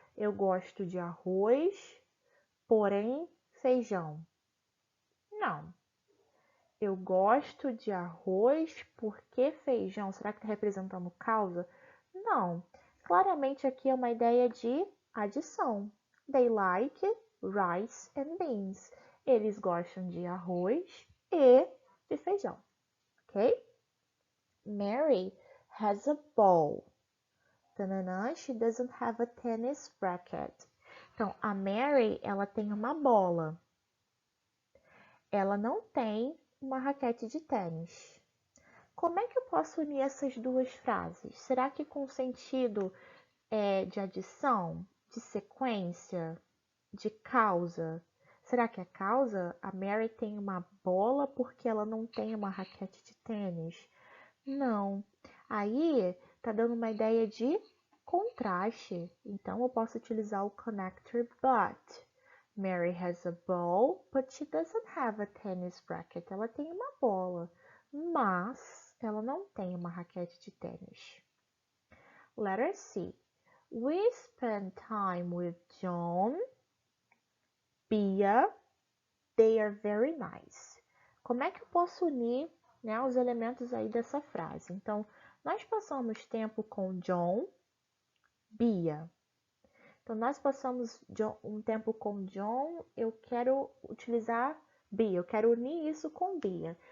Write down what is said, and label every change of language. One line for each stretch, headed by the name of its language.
Portuguese: Eu gosto de arroz, porém feijão. Não. Eu gosto de arroz porque feijão. Será que está representando causa? Não. Claramente aqui é uma ideia de adição.
English: They like rice and beans.
Portuguese: Eles gostam de arroz e de feijão, ok?
English: Mary has a ball. Tanana, she doesn't have a tennis racket.
Portuguese: Então, a Mary, ela tem uma bola. Ela não tem uma raquete de tênis. Como é que eu posso unir essas duas frases? Será que com sentido de adição, de sequência, de causa? Será que é causa? A Mary tem uma bola porque ela não tem uma raquete de tênis? Não. Aí tá dando uma ideia de contraste. Então eu posso utilizar o connector but.
English: Mary has a ball, but she doesn't have a tennis racket.
Portuguese: Ela tem uma bola, mas ela não tem uma raquete de tênis.
English: Letter C. We spend time with John, Bia. They are very nice.
Portuguese: Como é que eu posso unir, né, os elementos aí dessa frase? Então, nós passamos tempo com John, Bia. Então, nós passamos um tempo com John, eu quero utilizar Bia, eu quero unir isso com Bia.